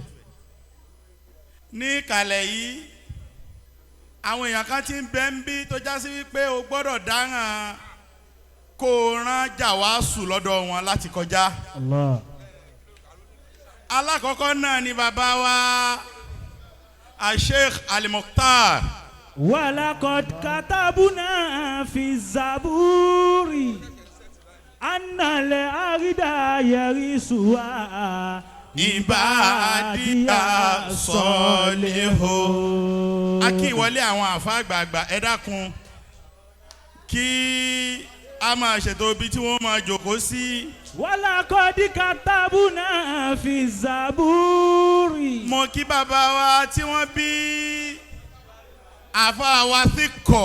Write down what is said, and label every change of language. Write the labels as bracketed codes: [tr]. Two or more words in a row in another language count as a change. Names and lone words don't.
[yo] Ní ìkàlẹ̀ yìí àwọn èèyàn kan ti ń bẹ ń bí tó já sí wípé o gbọ́dọ̀ dáràn kó o rán jàwáàsù lọ́dọ̀ wọn láti kọjá. Allah. Alákọ̀ọ́kọ́ náà ni bàbá wa Sheikh Al-Muktar. [ar] ولقد كتبنا في الزبور أن الأرض يرثها عبادي الصالحون. [yo] A kí ìwọlé àwọn àfa àgbààgbà ẹ dákun kí a máa ṣètò ibi tí wọ́n máa jókòó sí. [ar] ولقد كتبنا في الزبور. [yo] Mo kí bàbá wa tí wọ́n bí àfa wa Thicor.